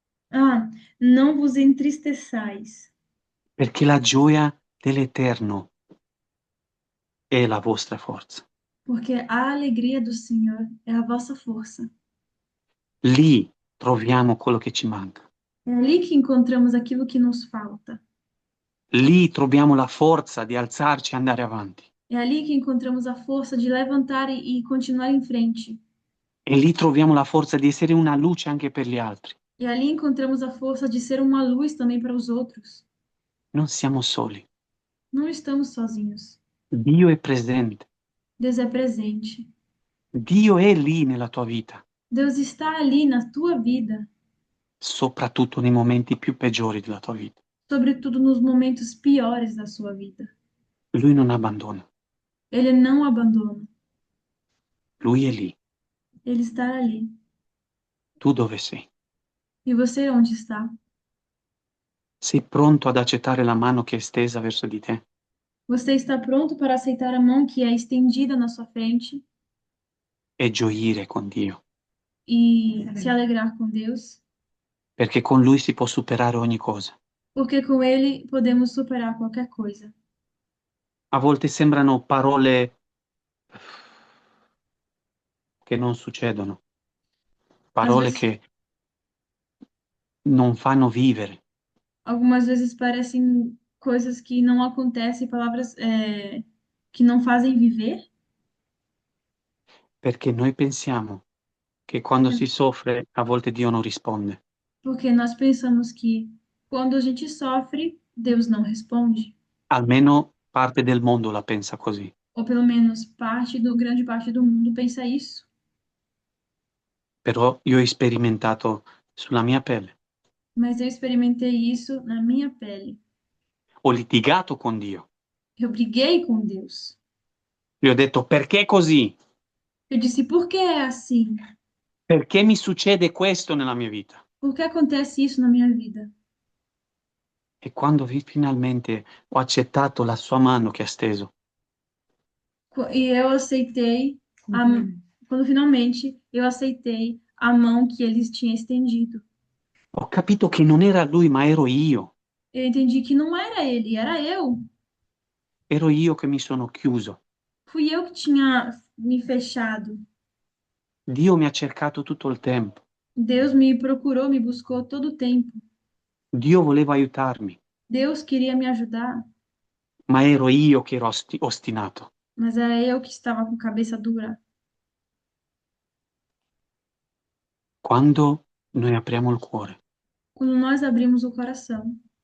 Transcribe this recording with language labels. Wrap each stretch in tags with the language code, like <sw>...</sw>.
<pt>Ah, não vos entristeçais,</pt> <it>perché la gioia dell'Eterno è la vostra forza.</it> <pt>porque a alegria do Senhor é a vossa força.</pt> <it>Lì troviamo quello che ci manca.</it> <pt>É ali que encontramos aquilo que nos falta.</pt> <it>Lì troviamo la forza di alzarci e andare avanti.</it> <pt>É ali que encontramos a força de levantar e continuar em frente.</pt> <it>E lì troviamo la forza di essere una luce anche per gli altri.</it> <pt>E ali encontramos a força de ser uma luz também para os outros.</pt> <it>Non siamo soli.</it> <pt>Não estamos sozinhos.</pt> <it>Dio è presente.</it> <pt>Deus é presente.</pt> <it>Dio è lì nella tua vita,</it> <pt>Deus está ali na tua vida,</pt> <it>soprattutto nei momenti più peggiori della tua vita.</it> <pt>sobretudo nos momentos piores da sua vida.</pt> <it>Lui non abbandona.</it> <pt>Ele não abandona.</pt> <it>Lui è lì.</it> <pt>Ele está ali.</pt> <it>Tu dove sei?</it> <pt>E você onde está?</pt> <it>Sei pronto ad accettare la mano che è stesa verso di te?</it> <pt>Você está pronto para aceitar a mão que é estendida na sua frente</pt> <it>E gioire con Dio,</it> <pt>e se alegrar com Deus?</pt> <it>perché con Lui si può superare ogni cosa.</it> <pt>Porque com Ele podemos superar qualquer coisa.</pt> <it>A volte sembrano parole che non succedono,</it> <pt>Às</pt> <it>parole</it> <pt>vezes,</pt> <it>che non fanno vivere,</it> <pt>algumas vezes parecem coisas que não acontecem, palavras que não fazem viver,</pt> <it>perché noi pensiamo che quando si soffre a volte Dio non risponde.</it> <pt>porque nós pensamos que quando a gente sofre, Deus não responde.</pt> <it>Almeno parte del mondo la pensa così.</it> <pt>Ou pelo menos grande parte do mundo pensa isso.</pt> <it>Però io ho sperimentato sulla mia pelle.</it> <pt>Mas eu experimentei isso na minha pele.</pt> <it>Ho litigato con Dio.</it> <pt>Eu briguei com Deus.</pt> <it>Gli ho detto perché così?</it> <pt>Eu disse, por que é assim?</pt> <it>Perché mi succede questo nella mia vita?</it> <pt>Por que acontece isso na minha vida?</pt> <it>E quando finalmente ho accettato la sua mano che ha steso,</it> <pt>E eu aceitei, quando finalmente eu aceitei a mão que eles tinham estendido.</pt> <it>ho capito che non era lui, ma ero io.</it> <pt>Eu entendi que não era ele, era eu.</pt> <it>Ero io che mi sono chiuso.</it> <pt>Fui eu que tinha me fechado.</pt> <it>Dio mi ha cercato tutto il tempo.</it> <pt>Deus me procurou, me buscou todo o tempo.</pt> <it>Dio voleva aiutarmi,</it> <pt>Deus queria me ajudar,</pt> <it>ma ero io che ero ostinato.</it> <pt>mas era eu que estava com cabeça dura.</pt> <it>Quando noi apriamo il cuore</it> <pt>Quando nós abrimos o coração</pt>